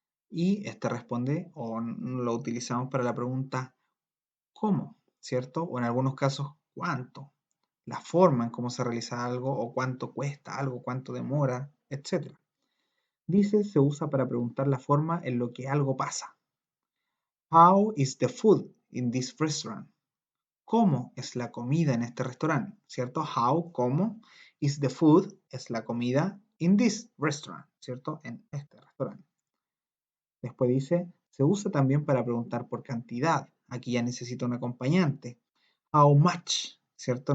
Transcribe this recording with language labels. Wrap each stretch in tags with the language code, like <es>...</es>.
<es>Y este responde o lo utilizamos para la pregunta ¿cómo? ¿Cierto? O en algunos casos ¿cuánto? La forma en cómo se realiza algo o cuánto cuesta algo, cuánto demora, etc. Dice se usa para preguntar la forma en lo que algo pasa.</es> <en>How is the food in this restaurant?</en> <es>¿Cómo es la comida en este restaurante? ¿Cierto? How, ¿cómo?</es> <en>Is the food,</en> <es>es la comida</es> <en>in this restaurant,</en> <es>¿cierto? En este restaurante. Después dice, se usa también para preguntar por cantidad. Aquí ya necesito un acompañante. How much, ¿cierto?</es>